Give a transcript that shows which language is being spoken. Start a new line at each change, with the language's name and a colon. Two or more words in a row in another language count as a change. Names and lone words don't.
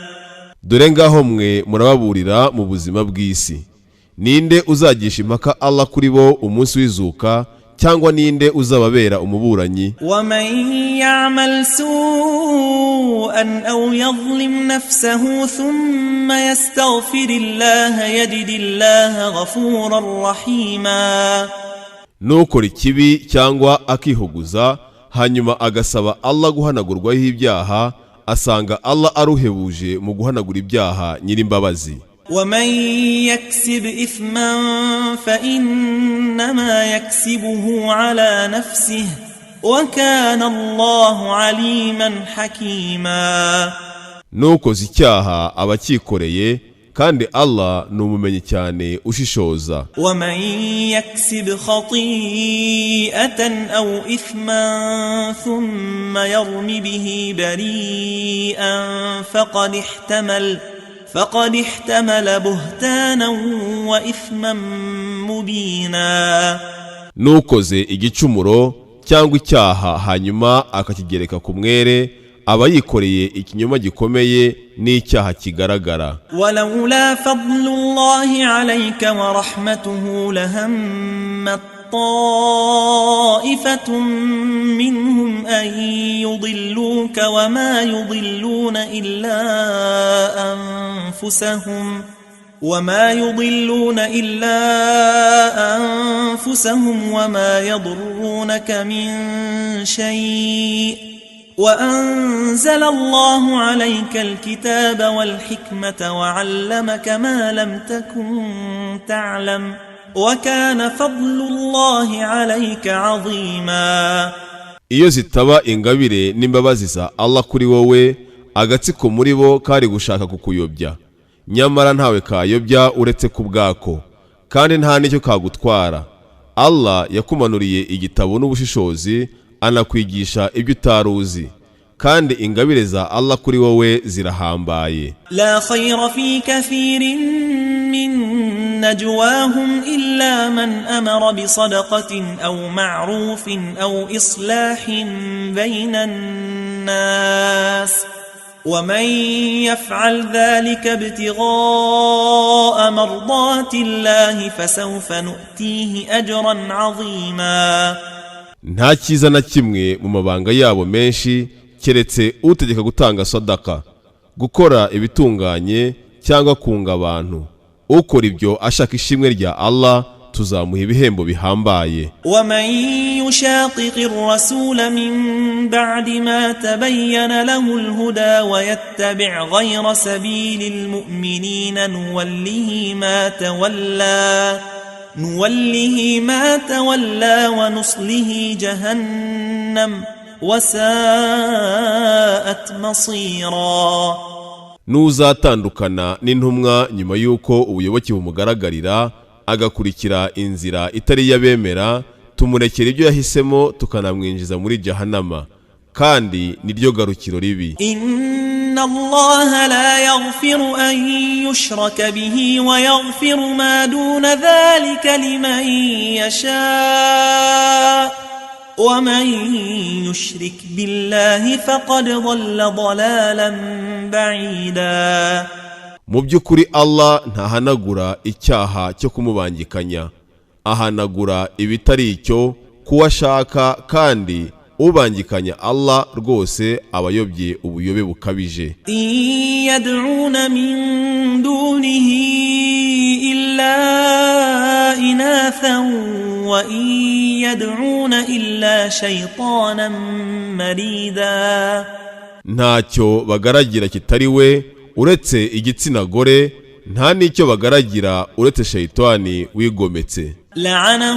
Kinyarwanda: Dore ngaho mwe murababurira mu buzima bw'isi, ninde uzagisha impaka Allah kuri bo umunsi w'izuka, cyangwa ninde uzababera umuburanyi?
Arabic: ومن يعمل سوءا أو يظلم نفسه ثم يستغفر الله يجد الله غفورا رحيما.
Kinyarwanda: Nukora ikibi cyangwa akihuguza hanyuma agasaba Allah guhanagurwaho ibyaha, asanga Allah aruhebuje mu guhanagura ibyaha nyirimbabazi.
Arabic: ومن يكسب إثما فإنما يكسبه على نفسه وكان الله عليما حكيما.
Kinyarwanda: Nukoze icyaha abakikoreye, kandi Allah ni umumenyi cyane ushishoza.
Arabic: ومن يكسب خطيئة أو إثما ثم يرم به بريئا فقد احتمل بهتانا وإثما مبينا.
Kinyarwanda: Nukoze igicumuro cyangwa icyaha hanyuma akakigereka ku mwere, aba yikoreye ikinyoma gikomeye n'icyaha kigaragara.
Arabic: ولولا فضل الله عليك ورحمته لهمت طائفة منهم أن يضلوك وما يضلون إلا أنفسهم وما يضرونك من شيء وأنزل الله عليك الكتاب والحكمة وعلمك ما لم تكن تعلم وكان فضل الله عليك عظيما.
Kinyarwanda: Iyo zitaba ingabire n'imbabazi za Allah kuri wowe, agatsiko muri bo kari gushaka kukuyobya, nyamara ntawe kayobya uretse ku bwako, kandi nta nicyo kagutwara. Allah yakumanuriye igitabo n'ubushishozi, anakwigisha ibyo utaruzi, kandi ingabire za Allah kuri wowe zirahambaye.
Arabic: لا خير في كثير من نجواهم إلا من أمر بصدقة أو معروف أو إصلاح بين الناس ومن يفعل ذلك ابتغاء مرضات الله فسوف نؤتيه أجرا عظيما.
Kinyarwanda: Nta cyiza na kimwe mu mabanga yabo menshi keretse utegeka gutanga sadaka, gukora ibitunganye cyangwa kunga abantu. Ukora ibyo ashaka ishimwe rya Allah, tuzamuha ibihembo bihambaye.
Arabic: ومن يشاقق الرسول من بعد ما تبين له الهدى ويتبع غير سبيل المؤمنين نوله ما تولى ونصله جهنم وساءت مصيرا.
Kinyarwanda: Nuzatandukana n'intumwa nyuma yuko ubuyoboke bumugaragarira, agakurikira inzira itari yabemera, tumurekera ibyo yahisemo tukanamwinjiza muri jahannama, kandi niryo garukiro ribi.
Arabic: إن الله لا يغفر أن يشرك به ويغفر ما دون ذلك لمن يشاء ومن يشرك بالله فقد ضل ضلالا بعيدا.
Kinyarwanda: Mu by'ukuri Allah ntahanagura icyaha cyo kumubangikanya, ahanagura ibitari icyo kuwashaka, kandi ubangikanya Allah rwose abayobye ubuyobe bukabije.
Arabic: يدعون من دونه إلا إناثا ويدعون إلا شيطانا مريدا.
Kinyarwanda: Ntacyo bagaragira kitari we uretse igitsina gore, nta nicyo bagaragira uretse shayitani wigometse.